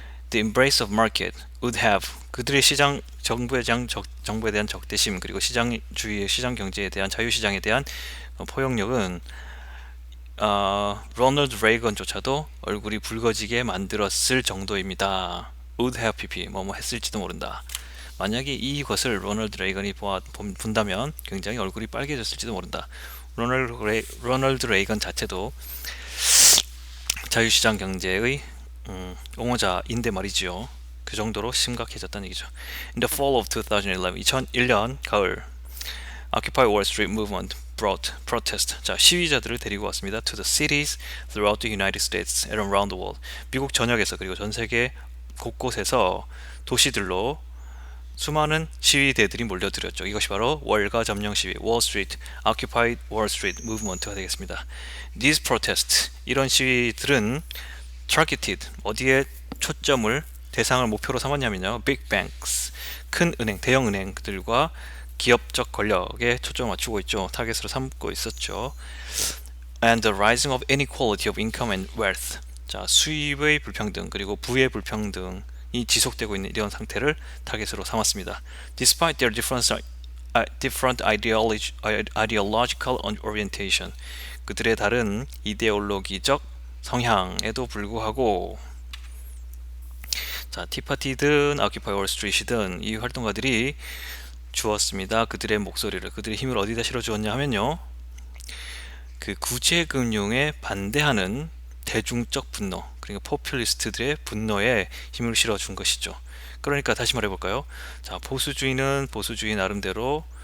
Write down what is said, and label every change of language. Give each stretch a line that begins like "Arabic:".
English: The embrace of market would have.
Korean: 그들의 정부에 대한 적대심, 그리고 시장 경제에 대한, 자유시장에 대한 포용력은 로널드 레이건조차도 얼굴이 붉어지게 만들었을 정도입니다. would have pp 뭐뭐 했을지도 모른다. 만약에 이것을 로널드 레이건이 본다면 굉장히 얼굴이 빨개졌을지도 모른다. 로널드 레이건 자체도 자유시장 경제의 옹호자인데 말이지요. 그 정도로 심각해졌다는 얘기죠.
English: In the fall of
Korean: 2001년 가을,
English: Occupy Wall Street movement brought protest.
Korean: 자, 시위자들을 데리고 왔습니다.
English: To the cities throughout the United States and around the world.
Korean: 미국 전역에서 그리고 전 세계 곳곳에서 도시들로 수많은 시위대들이 몰려들었죠. 이것이 바로 월가 점령 시위, Wall Street, Occupy Wall Street movement가 되겠습니다.
English: These protests,
Korean: 이런 시위들은
English: targeted,
Korean: 어디에 초점을, 대상을 목표로 삼았냐면요.
English: Big banks,
Korean: 큰 은행, 대형 은행들과 기업적 권력에 초점을 맞추고 있죠. 타겟으로 삼고 있었죠.
English: And the rising of inequality of income and wealth.
Korean: 자, 수입의 불평등 그리고 부의 불평등이 지속되고 있는 이런 상태를 타겟으로 삼았습니다.
English: Despite their different ideological orientation.
Korean: 그들의 다른 이데올로기적 성향에도 불구하고, 자, 티파티든 아큐파이 월스트리트든 이 활동가들이 주었습니다. 그들의 목소리를, 그들의 힘을 어디다 실어주었냐 하면요. 그 구제금융에 반대하는 대중적 분노, 그러니까 포퓰리스트들의 분노에 힘을 실어준 것이죠. 그러니까 다시 말해볼까요? 자, 보수주의는 보수주의 나름대로